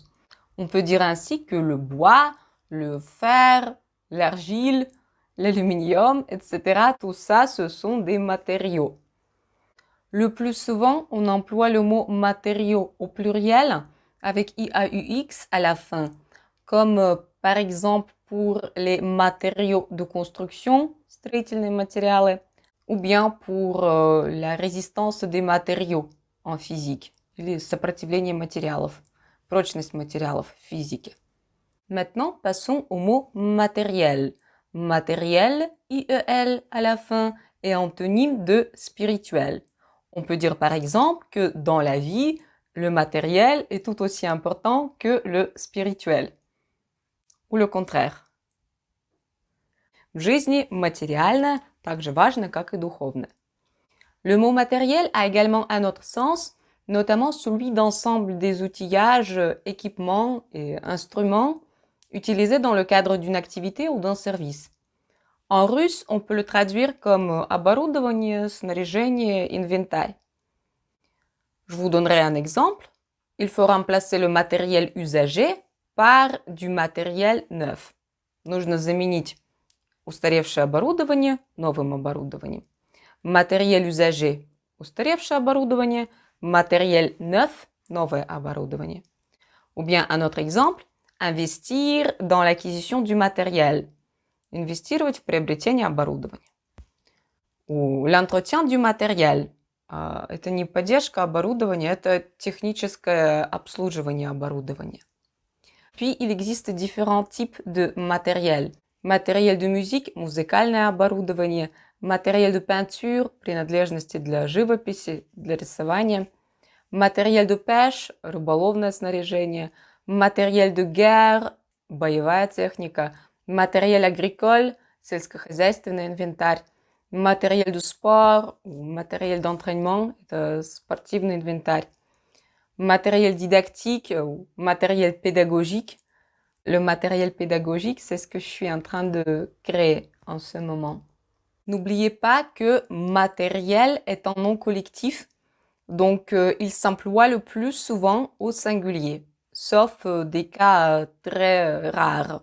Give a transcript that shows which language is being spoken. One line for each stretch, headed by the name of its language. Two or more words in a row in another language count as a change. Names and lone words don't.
French: On peut dire ainsi que le bois, le fer, l'argile, l'aluminium, etc., tout ça, ce sont des matériaux. Le plus souvent, on emploie le mot matériaux au pluriel avec IAUX à la fin, comme par exemple pour les matériaux de construction,
Russian: строительные материалы,
French: ou bien pour la résistance des matériaux en physique,
Russian: или сопротивление материалов, прочность материалов в физике.
French: Maintenant, passons au mot matériel. Matériel, IEL à la fin, est antonyme de spirituel. On peut dire par exemple que dans la vie, le matériel est tout aussi important que le spirituel. Ou le contraire.
Russian: В жизни материальное так же важно, как и духовное.
French: Le mot matériel a également un autre sens, notamment celui d'ensemble des outillages, équipements et instruments utilisés dans le cadre d'une activité ou d'un service. En russe, on peut le traduire comme
Russian: оборудование, снаряжение, инвентарь.
French: Je vous donnerai un exemple. Il faut remplacer le matériel usagé par du matériel neuf.
Russian: Нужно заменить устаревшее оборудование новым оборудованием.
French: Matériel usagé –
Russian: устаревшее оборудование,
French: matériel neuf –
Russian: новое оборудование.
French: Ou bien un autre exemple, investir dans l'acquisition du matériel.
Russian: Инвестировать в приобретение оборудования.
French: Ou l'entretien du matériel.
Russian: Это не поддержка оборудования, это техническое обслуживание оборудования.
French: Puis, il existe différents types de matériel. Matériel de musique,
Russian: музыкальное оборудование,
French: matériel de peinture,
Russian: принадлежности для живописи, для рисования,
French: matériel de pêche,
Russian: рыболовное снаряжение,
French: matériel de guerre,
Russian: боевая техника,
French: matériel agricole,
Russian: сельскохозяйственный инвентарь,
French: matériel de sport, matériel d'entraînement,
Russian: это спортивный инвентарь,
French: matériel didactique ou matériel pédagogique. Le matériel pédagogique, c'est ce que je suis en train de créer en ce moment. N'oubliez pas que matériel est un nom collectif, donc il s'emploie le plus souvent au singulier, sauf des cas très rares.